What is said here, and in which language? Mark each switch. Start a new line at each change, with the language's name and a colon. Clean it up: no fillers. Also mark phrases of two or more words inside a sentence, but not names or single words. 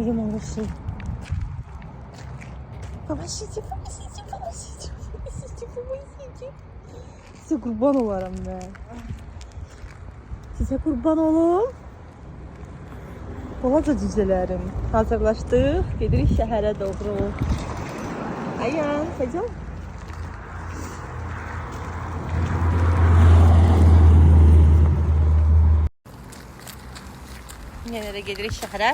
Azerbaijani: şey.
Russian: Помогите, помогите, помогите, помогите, помogите.
Azerbaijani: Size kurban olarım ben. Size kurban olum. Balaca cücələrim. Hazırlaşdıq. Gedirik şəhərə doğru. Ayan, Fəcal. Yenə də gedirik şəhərə.